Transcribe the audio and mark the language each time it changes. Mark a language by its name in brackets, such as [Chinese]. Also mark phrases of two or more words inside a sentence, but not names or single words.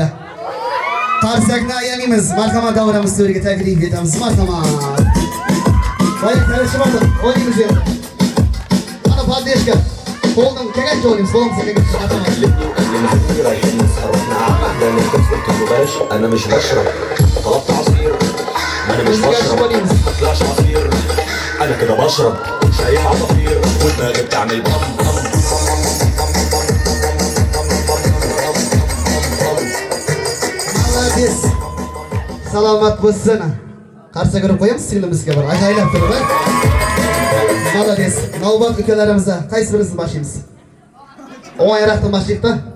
[Uzbek] Qarsakni ayamaymiz. Marhamat, davramiz to'riga taklif etamiz. Marhamat. Voy, kelishib oldim. O'ynaymiz endi. Ana Padeshka. Qo'ldan kelgancha o'ynaymiz. Qo'limizga kelgancha. [Arabic] أنا مش بشرب طلبت عصير أنا مش بشرب مطلعش عصير أنا كده بشرب شايف عصافير ودماغي بتعمل بام [Uzbek] Молодец. Salomat bo'lsin. Qarsa kirib qo'yamiz singlimizga bir ajoylab turib. Молодец. Navbat ukalarimizga qaysi birimizni boshlaymiz? O'yinroqdan boshlaylik-da.